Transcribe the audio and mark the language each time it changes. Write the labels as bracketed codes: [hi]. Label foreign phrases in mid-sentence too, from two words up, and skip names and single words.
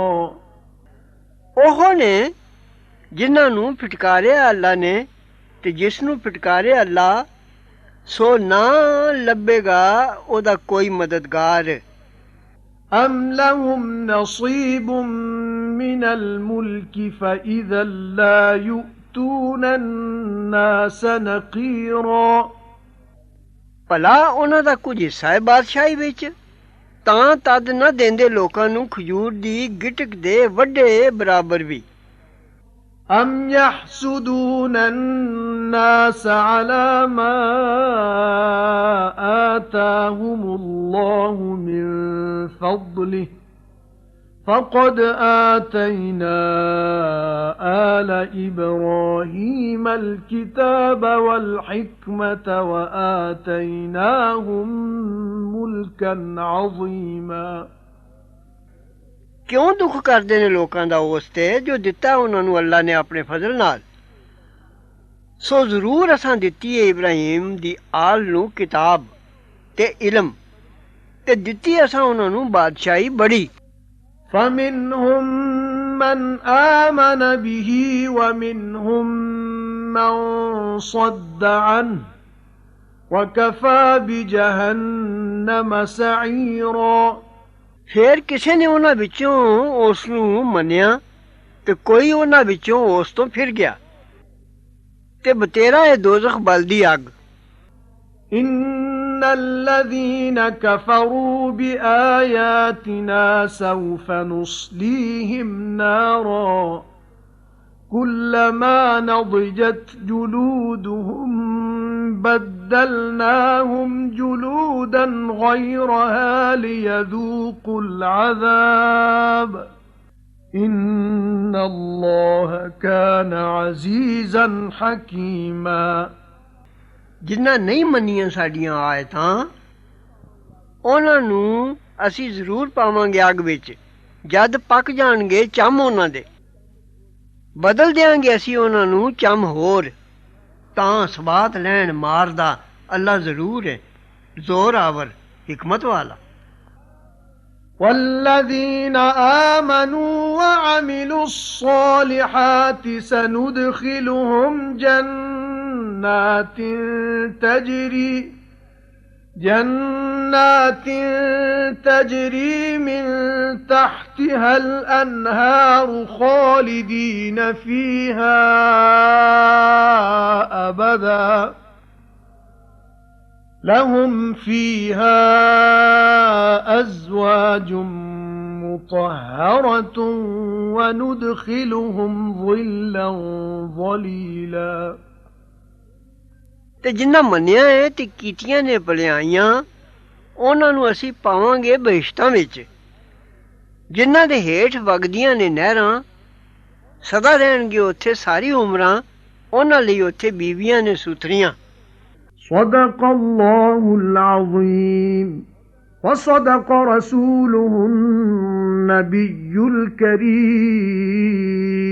[pa] ਉਹ ਨੇ ਜਿਨ੍ਹਾਂ ਨੂੰ ਫਟਕਾਰਿਆ ਅੱਲਾ ਨੇ ਤੇ ਜਿਸ ਨੂੰ ਫਟਕਾਰਿਆ ਅੱਲਾ ਸੋ ਨਾ ਲੱਭੇਗਾ ਉਹਦਾ ਕੋਈ ਮਦਦਗਾਰ [ar] أم لهم نصيب من الملك فإذا لا يؤتون الناس نقيرا [pa] ਭਲਾ ਉਹਨਾਂ ਦਾ ਕੁਝ ਹਿੱਸਾ ਹੈ ਬਾਦਸ਼ਾਹੀ ਵਿੱਚ ਤਾਂ ਤਦ ਨਾ ਦੇਂਦੇ ਲੋਕਾਂ ਨੂੰ ਖਜੂਰ ਦੀ ਗਿਟਕ ਦੇ ਵੱਡੇ ਬਰਾਬਰ ਵੀ [ar] أم يحسدون الناس على ما آتاهم الله من فضله فقد آتينا آل إبراهيم الكتاب والحكمة وآتيناهم ملكا عظيما [pa] ਕਿਉਂ ਦੁੱਖ ਕਰਦੇ ਨੇ ਲੋਕਾਂ ਦਾ ਉਸ ਤੇ ਜੋ ਦਿੱਤਾ ਉਹਨਾਂ ਨੂੰ ਅੱਲਾ ਨੇ ਆਪਣੇ ਫਜ਼ਲ ਨਾਲ ਸੋ ਜ਼ਰੂਰ ਅਸਾਂ ਦਿੱਤੀ ਹੈ ਇਬਰਾਹੀਮ ਦੀ ਆਲ ਨੂੰ ਕਿਤਾਬ ਤੇ ਇਲਮ ਤੇ ਦਿੱਤੀ ਅਸਾਂ ਉਹਨਾਂ ਨੂੰ ਬਾਦਸ਼ਾਹੀ ਬੜੀ [ar] فمنهم من آمن به ومنهم من صد عنه وكفى بجهنم سعيرا [pa] ਫਿਰ ਕਿਸੇ ਨੇ ਉਹਨਾਂ ਵਿੱਚੋਂ ਉਸ ਨੂੰ ਮੰਨਿਆ ਤੇ ਕੋਈ ਉਹਨਾਂ ਵਿੱਚੋਂ ਉਸ ਤੋਂ ਫਿਰ ਗਿਆ ਤੇ ਬਤੇਰਾ ਹੈ ਦੋਜ਼ਖ ਬਲਦੀ ਅੱਗ [ar] إن الذين كفروا بآياتنا سوف نصليهم نارا كلما نضجت جلودهم بدلناهم جلودا غيرها ليذوقوا العذاب إن الله كان عزيزا حكيما [pa] ਜਿਨ੍ਹਾਂ ਨਹੀਂ ਮੰਨੀਆਂ ਸਾਡੀਆਂ ਆਇਤਾਂ ਉਹਨਾਂ ਨੂੰ ਅਸੀਂ ਜ਼ਰੂਰ ਪਾਵਾਂਗੇ ਅੱਗ ਵਿੱਚ ਜਦ ਪੱਕ ਜਾਣਗੇ ਚੰਮ ਉਹਨਾਂ ਦੇ ਬਦਲ ਦਿਆਂਗੇ ਅਸੀਂ ਉਹਨਾਂ ਨੂੰ ਚੰਮ ਹੋਰ ਤਾਂ ਸਵਾਤ ਲੈਣ ਮਾਰਦਾ ਅੱਲਾ ਜ਼ਰੂਰ ਹੈ ਜ਼ੋਰ ਆਵਰ ਹਕਮਤ ਵਾਲਾ [ar] والذين آمنوا وعملوا الصالحات سندخلهم جنات تجري من تحتها الأنهار خالدين فيها أبدا لهم فيها أزواج مطهرة وندخلهم ظلا ظليلا [pa] ਤੇ ਜਿਨ੍ਹਾਂ ਮੰਨਿਆ ਹੈ ਤੇ ਕੀਤੀਆਂ ਨੇ ਭਲਾਈਆਂ ਉਹਨਾਂ ਨੂੰ ਅਸੀਂ ਪਾਵਾਂਗੇ ਬਹਿਸ਼ਤਾਂ ਵਿੱਚ ਜਿਨ੍ਹਾਂ ਦੇ ਹੇਠ ਵਗਦੀਆਂ ਨੇ ਨਹਿਰਾਂ, ਸਦਾ ਰਹਿਣਗੇ ਉੱਥੇ ਸਾਰੀ ਉਮਰਾਂ, ਉਹਨਾਂ ਲਈ ਉੱਥੇ ਬੀਵੀਆਂ ਨੇ ਸੁਥਰੀਆਂ। [ar] صدق الله العظيم وصدق رسوله النبي الكريم